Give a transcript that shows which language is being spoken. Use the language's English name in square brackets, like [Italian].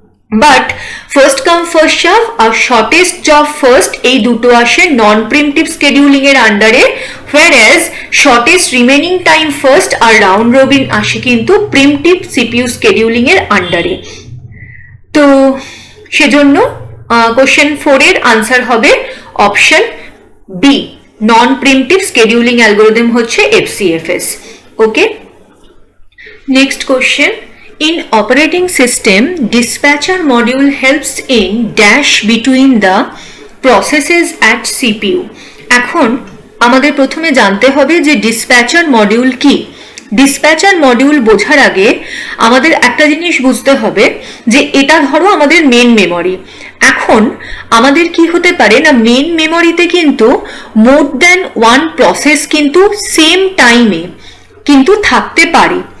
[Bangla] But first come first serve আর shortest job first এই দুটো আসে নন প্রিমিটিভ স্কেডিউলিং এর আন্ডারে, whereas shortest remaining time first আর round robin আসে কিন্তু প্রিমিটিভ সিপিইউ স্কেডিউলিং এর আন্ডারে। তো সেজন্য কোশ্চেন 4 এর আনসার হবে অপশন বি, নন প্রিমিটিভ স্কেডিউলিং অ্যালগোরিদম হচ্ছে FCFS। [English] Okay, next question, in operating system dispatcher module helps in dash between the processes at CPU। [Bangla] এখন আমাদের প্রথমে জানতে হবে যে ডিসপ্যাচার মডিউল কি। ডিসপ্যাচার মডিউল বোঝার আগে আমাদের একটা জিনিস বুঝতে হবে যে এটা ধরো আমাদের মেন মেমরি। এখন আমাদের কি হতে পারে না, মেন মেমরিতে কিন্তু মোর দ্যান ওয়ান প্রসেস কিন্তু সেম টাইমে কিন্তু থাকতে পারে।